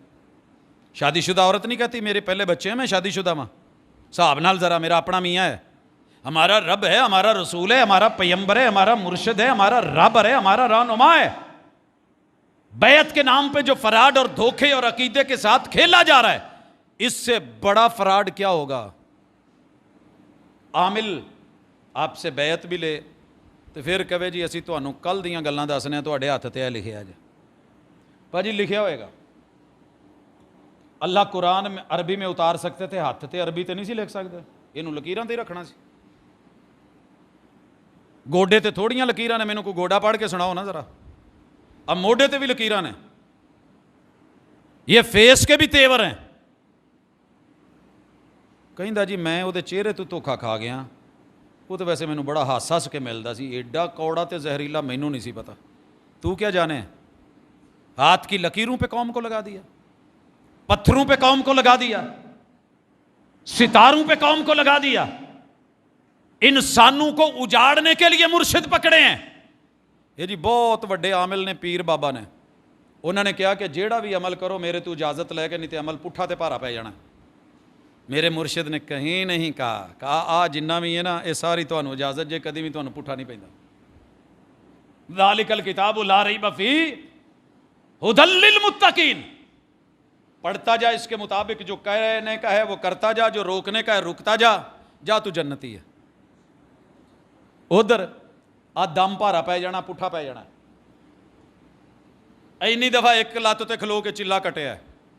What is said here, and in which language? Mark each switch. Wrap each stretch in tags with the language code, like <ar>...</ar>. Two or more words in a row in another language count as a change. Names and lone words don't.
<ur>شادی شدہ عورت نہیں کہتی میرے پہلے بچے ہیں میں شادی شدہ ماں، صاحب نال ذرا میرا اپنا میاں ہے، ہمارا رب ہے، ہمارا رسول ہے، ہمارا پیمبر ہے، ہمارا مرشد ہے، ہمارا رابر ہے، ہمارا رہنما ہے۔ بیعت کے نام پہ جو فراڈ اور دھوکے اور عقیدے کے ساتھ کھیلا جا رہا ہے، اس سے بڑا فراڈ کیا ہوگا؟ عامل آپ سے بیعت بھی لے تو پھر کہے جی</ur> <pa>اسی تانوں کل دیاں گلاں دسنے ہیں، تہاڈے ہاتھ تے لکھیا جے، بھاجی لکھیا ہوئے گا۔</pa> <ur>اللہ قرآن میں عربی میں اتار سکتے تھے،</ur> <pa>ہاتھ تے عربی تے نہیں سی لکھ سکتے، اینوں لکیراں تے رکھنا سی، گوڈے تے تھوڑیاں لکیراں نے، مینوں کوئی گوڈا پڑھ کے سناؤ نا ذرا، اب موڈے تے بھی لکیراں نے،</pa> <ur>یہ فیس کے بھی تیور ہیں۔</ur> <pa>کہندا جی میں وہ چہرے تو دھوکھا کھا گیا، وہ تو ویسے مینوں بڑا ہس ہس کے ملدا سی، ایڈا کوڑا تے زہریلا مینوں نہیں سی پتا،</pa> <ur>تو کیا جانے؟ ہاتھ کی لکیروں پہ قوم کو لگا دیا، پتھروں پہ قوم کو لگا دیا، ستاروں پہ قوم کو لگا دیا، انسانوں کو اجاڑنے کے لیے مرشد پکڑے ہیں۔ یہ جی بہت بڑے عامل نے، پیر بابا نے، انہوں نے کہا کہ</ur> <pa>جیڑا بھی عمل کرو میرے تو اجازت لے کے، نہیں تے عمل پٹھا تے پارا پہ جانا۔ میرے مرشد نے کہیں نہیں کہا آ جنہ بھی ہے نا یہ ساری تانوں اجازت جے، کدی بھی تانوں پٹھا نہیں پیندا۔</pa> <ar>ذالک الکتاب لا ریب فیہ ھدی للمتقین،</ar> <ur>پڑھتا جا اس کے مطابق، جو کہنے کا ہے وہ کرتا جا، جو روکنے کا ہے رکتا جا، جا تو جنتی ہے۔</ur> <pa>ادھر آ دم پارا پہ جانا، پٹھا پہ جانا، اینی دفعہ ایک لت تے کھلو کے چلا کٹیا ہے۔</pa>